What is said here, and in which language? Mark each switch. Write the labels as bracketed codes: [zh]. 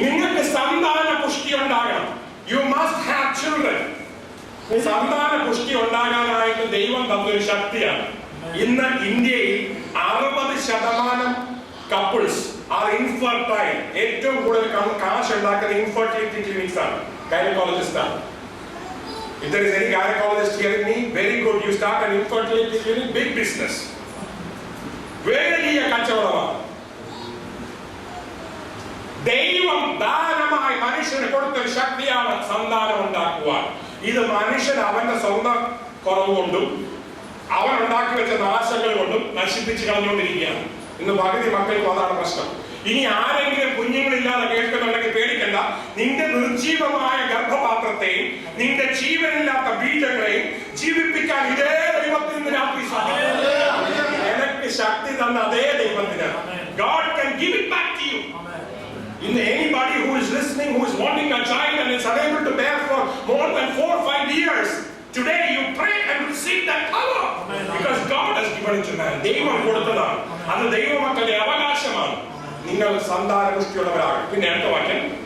[ml] നിങ്ങൾക്ക് സന്താന പുഷ്ടി ഉണ്ടാകണം. You must have children. സന്താന പുഷ്ടി ഉണ്ടാകാനായിട്ട് ദൈവം തന്നൊരു ശക്തിയാണ്. [en] ഇന്ന് ഇന്ത്യയിൽ 60% couples are infertile. [ml] ഏറ്റവും കൂടുതൽ കാശ് ഉണ്ടാക്കുന്ന ഇൻഫെർട്ടിലിറ്റി ക്ലിനിക്സ് ആണ്, ഗൈനക്കോളജിസ്റ്റ് ആണ്. [en] If there is any gynecologist hearing me, very good. You start an infertility clinic, big business. [ml] വലിയ കച്ചവടമാണ്. ദൈവം ദാനമായി മനുഷ്യന് കൊടുത്തൊരു ശക്തിയാണ് സന്താനം ഉണ്ടാക്കുവാൻ. ഇത് മനുഷ്യൻ അവന്റെ സ്വന്തം കുറവുകൊണ്ടും അവൻ ഉണ്ടാക്കി വെച്ച നാശങ്ങൾ കൊണ്ടും നശിപ്പിച്ച് കളഞ്ഞുകൊണ്ടിരിക്കുകയാണ്. ഇന്ന് പകുതി മക്കൾക്കും അതാണ് പ്രശ്നം. ഇനി ആരെങ്കിലും കുഞ്ഞുങ്ങളില്ലാതെ കേൾക്കുന്നുണ്ടെങ്കിൽ പേടിക്കണ്ട. നിന്റെ നിർജീവമായ ഗർഭപാത്രത്തെയും നിന്റെ ജീവനില്ലാത്ത ബീജങ്ങളെയും ജീവിപ്പിക്കാൻ ഇതേ ദൈവത്തിന് രാത്രി സാധിക്കും. എനിക്ക് ശക്തി തന്ന അതേ ദൈവത്തിന്. [en] God can give it back to you. In anybody who is listening, who is wanting a child and is unable to bear for more than 4 or 5 years, today you pray and receive that power, because God has given it to man. [ml] ദൈവം കൊടുത്തതാണ്. അത് ദൈവമക്കളുടെ അവകാശമാണ്. നിങ്ങൾ സന്താന പുഷ്ടിയുള്ളവരാകും. പിന്നെ അടുത്ത വാക്യം,